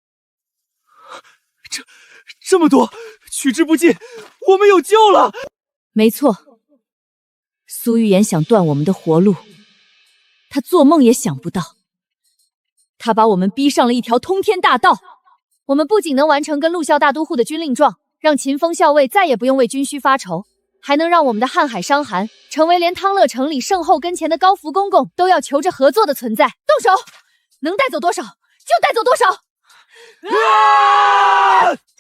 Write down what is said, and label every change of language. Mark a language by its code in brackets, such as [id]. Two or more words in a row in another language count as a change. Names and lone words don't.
[zh] 這麼多，取之不盡，我們有救了！沒錯，蘇玉言想斷我們的活路，他做夢也想不到，他把我們逼上了一條通天大道。我們不僅能完成跟陸校大都護的軍令狀，讓秦風校尉再也不用為軍需發愁，還能讓我們的瀚海傷寒成為連湯樂城裡聖後跟前的高福公公都要求着合作的存在。動手，能帶走多少就帶走多少。啊！